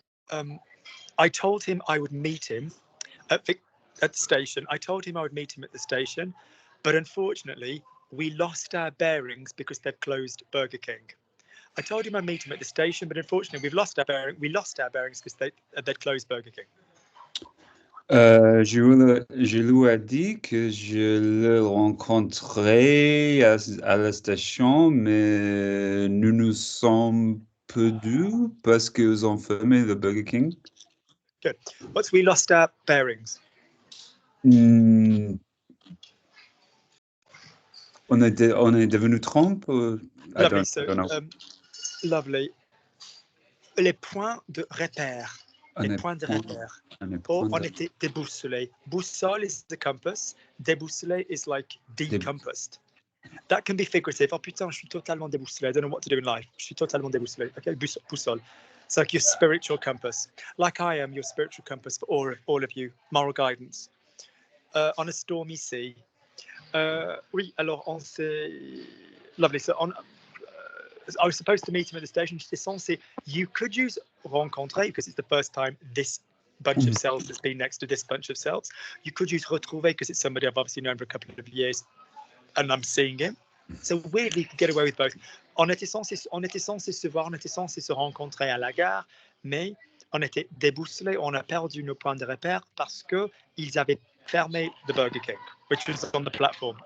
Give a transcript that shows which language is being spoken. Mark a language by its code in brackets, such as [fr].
[en] I told him I would meet him at the station. I told him I would meet him at the station, but unfortunately, we lost our bearings because they've closed Burger King. I told him I'd meet him at the station, but unfortunately, we lost our bearings because they'd closed Burger King. [fr] Je lui ai dit que je le rencontrerai à la station, mais nous nous sommes perdus parce qu'ils ont fermé le Burger King. [en] Good. Once we lost our bearings. [fr] On est devenu trompe? [en] Lovely. So, lovely. [fr] Les points de repère. Les points de repère. Or on était déboussolé. [en] Boussole is the compass. Déboussolé is like decompassed. That can be figurative. [fr] Oh putain, je suis totalement déboussolé. [en] I don't know what to do in life. [fr] Je suis totalement déboussolé. [en] Okay, boussole. It's like your spiritual compass. Like I am your spiritual compass for all of you. Moral guidance. On a stormy sea. [fr] Oui, alors on s'est... [en] Lovely. So I was supposed to meet him at the station. You could use rencontrer because it's the first time this bunch of cells has been next to this bunch of cells. You could use retrouver because it's somebody I've obviously known for a couple of years and I'm seeing him. So weirdly, you could get away with both. [fr] On était censé se voir, on était censé se rencontrer à la gare, mais on était déboussolés, on a perdu nos points de repère parce que ils avaient fermé [en] the Burger King, which was on the platform.